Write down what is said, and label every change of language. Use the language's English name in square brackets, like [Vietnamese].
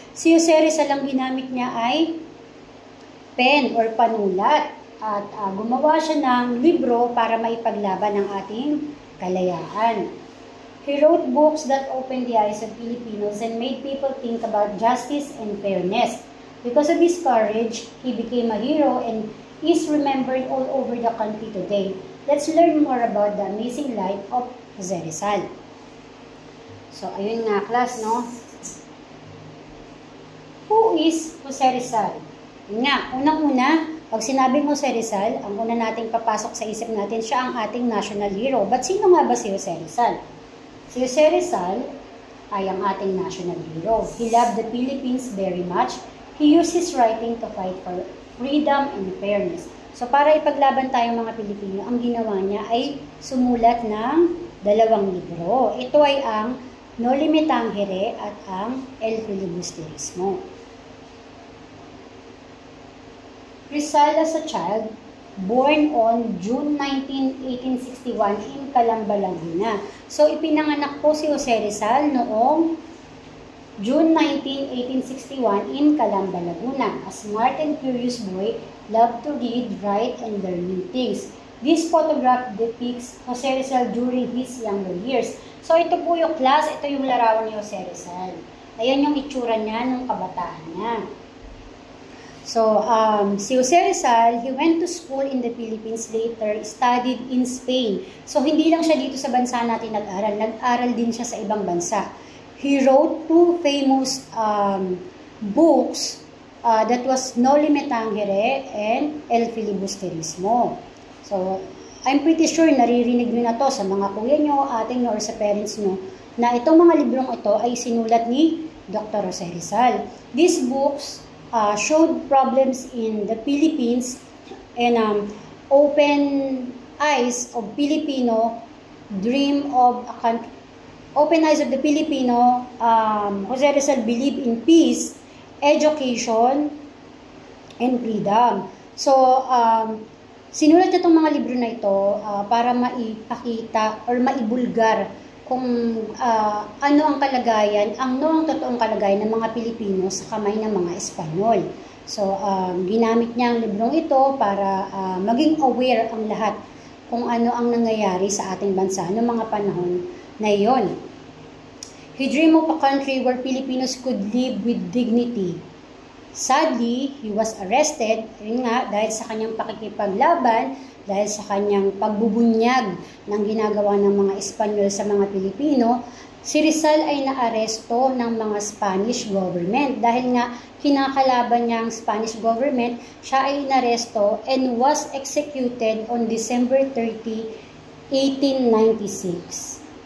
[Filipino] Si Jose Rizal ang ginamit niya ay pen or panulat at gumawa siya ng libro para maipaglaban ang ating kalayaan. [English] He wrote books that opened the eyes of Filipinos and made people think about justice and fairness. Because of his courage, he became a hero and is remembered all over the country today. Let's learn more about the amazing life of Jose Rizal. [Filipino] So, ayun nga, class, no? [English] Who is Jose Rizal? [Filipino] Yun nga, unang-una, pag sinabing Jose Rizal, ang una nating papasok sa isip natin, siya ang ating national hero. But sino nga ba si Jose Rizal? Si Jose Rizal ay ang ating national hero. [English] He loved the Philippines very much. He used his writing to fight for freedom and fairness. [Filipino] So, para ipaglaban tayong mga Pilipino, ang ginawa niya ay sumulat ng 2 libro. Ito ay ang No Limit Tangere at ang El Filibusterismo. [English] Rizal as a child, born on June 19, 1861 in Calamba, Laguna. [Filipino] So, ipinanganak po si Jose Rizal noong June 19, 1861 in Calamba, Laguna. [English] A smart and curious boy, loved to read, write, and learn new things. This photograph depicts Jose Rizal during his younger years. [Filipino] So, ito po yung class, ito yung larawan ni Jose Rizal. Ayan yung itsura niya nung kabataan niya. [English] So, si Jose Rizal, he went to school in the Philippines, later studied in Spain. [Filipino] So, hindi lang siya dito sa bansa natin nag-aral. Nag-aral din siya sa ibang bansa. [English] He wrote 2 famous books that was No Limit Tangere and El Filibusterismo. So, I'm pretty sure [Filipino] naririnig nyo na to sa mga kuya nyo, ating nyo, or sa parents nyo, na itong mga librong ito ay sinulat ni Dr. Jose Rizal. [English] These books showed problems in the Philippines and open eyes of Filipino dream of a country. Open eyes of the Filipino, Jose Rizal believed in peace, education, and freedom. [Filipino] So, sinulat niya itong mga libro na ito para maipakita or maibulgar kung ano ang kalagayan, ang totoong kalagayan ng mga Pilipino sa kamay ng mga Espanyol. So, ginamit niya ang librong ito para maging aware ang lahat kung ano ang nangyayari sa ating bansa noong mga panahon na iyon. [English] He dreamed of a country where Filipinos could live with dignity. Sadly, he was arrested, [Filipino] yun nga, dahil sa kanyang pakikipaglaban, dahil sa kanyang pagbubunyag ng ginagawa ng mga Espanyol sa mga Pilipino. Si Rizal ay naaresto ng mga Spanish government. Dahil nga kinakalaban niya ang Spanish government, siya ay inaresto [English] and was executed on December 30, 1896.